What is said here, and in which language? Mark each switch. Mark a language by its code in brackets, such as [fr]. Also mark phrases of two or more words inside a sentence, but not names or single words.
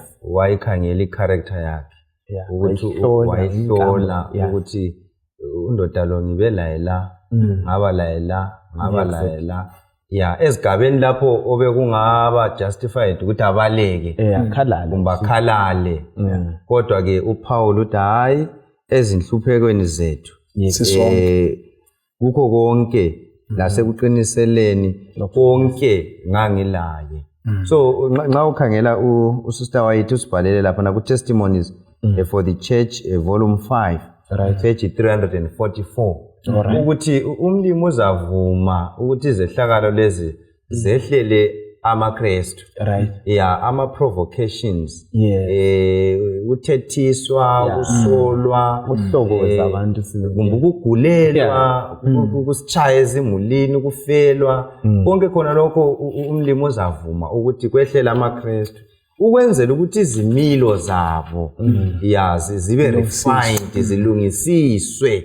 [nd] Wayikhangela i-character yakhe ukuthi wayihlola ukuthi undoda lo ngibe laye la ngaba laye la ezigabeni lapho obekungaba justified ukuthi abaleke kumbe akhalale kodwa ke uPaul uthi hayi ezinhluphekweni zethu kukho konke lasekuqiniseleni konke ngangilaye. So nxa ukhangela usister wayithi usibhalele lapha na ku [en] testimonies for the church volume 5 page 344 [nd] ukuthi umlimi uzavuma ukuthi izehlakalo lezi zehlele amaKristu ama provocations uthethiswa usolwa uhlokoza abantu ukugulelwa ukusitshaya ezimulini ukufelwa konke khona lokho umlimi uzavuma ukuthi kwehlela amaKristu ukwenzela ukuthi izimilo zabo zibe refined zilungisiswe.